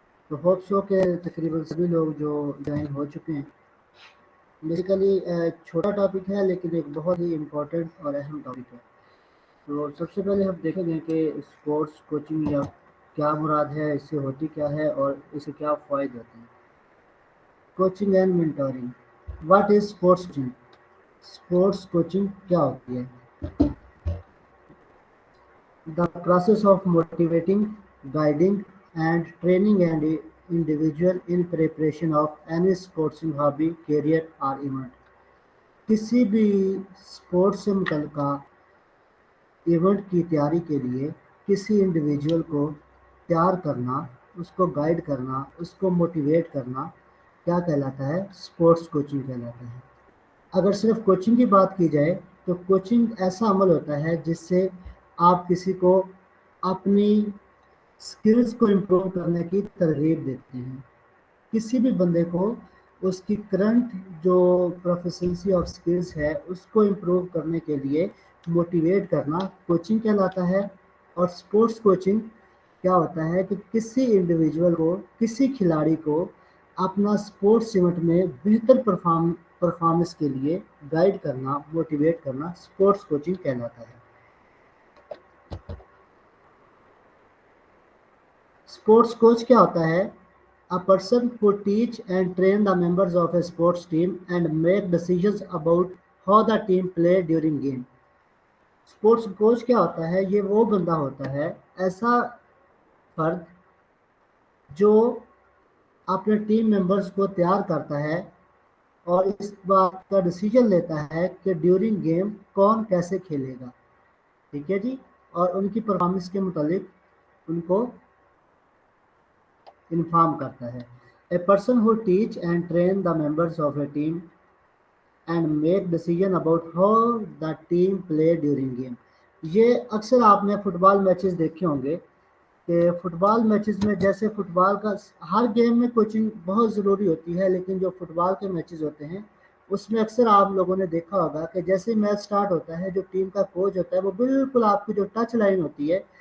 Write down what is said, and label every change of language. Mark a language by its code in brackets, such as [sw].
[ur] تو [en] hope so [ur] کہ تقریباً سبھی لوگ جو جوائن ہو چکے ہیں. بیسیکلی چھوٹا ٹاپک ہے لیکن ایک بہت ہی امپورٹنٹ اور اہم ٹاپک ہے. تو سب سے پہلے ہم دیکھیں گے کہ اسپورٹس کوچنگ یا کیا مراد ہے، اس سے ہوتی کیا ہے اور اس سے کیا فوائد ہوتے ہیں. [en] Coaching and mentoring. What is sports coaching? [ur] Sports coaching کیا ہوتی ہے؟ [en] The process of motivating, guiding, and training an individual in preparation of any sporting hobby, career or event. [ur] کسی بھی اسپورٹس سے متعلقہ ایونٹ کی تیاری کے لیے کسی انڈیویجول کو تیار کرنا، اس کو گائیڈ کرنا، اس کو موٹیویٹ کرنا کیا کہلاتا ہے؟ اسپورٹس کوچنگ کہلاتا ہے. اگر صرف کوچنگ کی بات کی جائے تو کوچنگ ایسا عمل ہوتا ہے جس سے آپ کسی کو اپنی سکلز کو امپروو کرنے کی ترغیب دیتے ہیں. کسی بھی بندے کو اس کی کرنٹ جو پروفیشنسی آف سکلز ہے اس کو امپروو کرنے کے لیے موٹیویٹ کرنا کوچنگ کہلاتا ہے. اور اسپورٹس کوچنگ کیا ہوتا ہے کہ کسی انڈیویجول کو، کسی کھلاڑی کو اپنا اسپورٹس ایونٹ میں بہتر پرفارمنس کے لیے گائیڈ کرنا، موٹیویٹ کرنا اسپورٹس کوچنگ کہلاتا ہے. اسپورٹس کوچ کیا ہوتا ہے؟ [en] A person who teach and train the members of a sports team and make decisions about how the team play during game. [ur] Sports coach کیا ہوتا ہے؟ یہ وہ بندہ ہوتا ہے، ایسا فرد جو اپنے ٹیم ممبرز کو تیار کرتا ہے اور اس بات کا ڈیسیجن لیتا ہے کہ ڈیورنگ گیم کون کیسے کھیلے گا. ٹھیک ہے جی. اور ان کی پرفارمنس کے متعلق ان کو انفارم کرتا ہے. [en] A person who teach and train the members of a team and make decision about how the team play during game. [ur] یہ اکثر آپ نے فٹ بال میچز دیکھے ہوں گے کہ فٹ بال میچز میں جیسے فٹ بال کا ہر گیم میں کوچنگ بہت ضروری ہوتی ہے، لیکن جو فٹ بال کے میچز ہوتے ہیں اس میں اکثر آپ لوگوں نے دیکھا ہوگا کہ جیسے میچ سٹارٹ ہوتا ہے جو ٹیم کا کوچ ہوتا ہے وہ بالکل آپ کی جو ٹچ لائن ہوتی ہے